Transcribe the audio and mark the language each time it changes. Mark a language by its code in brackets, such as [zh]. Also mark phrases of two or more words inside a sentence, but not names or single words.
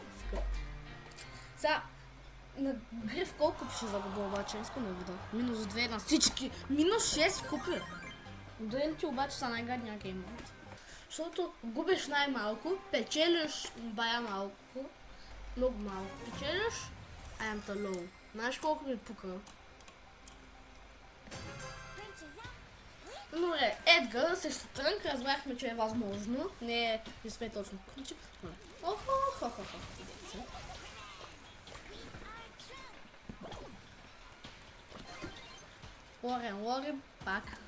[bg] Сега, на Гриф колко ще загубя обаче? Искам да видя. -2 на всички. -6 купи. Дуелите обаче са най-гадния геймът. Защото губиш най-малко, печелиш бая малко, много малко печелиш, [en] I am the low. [bg] Знаеш колко ми пука? Добре, Едгар срещу Трънк, разбрахме, че е възможно. Не сме точно ключи. Охо. Лорен, пак.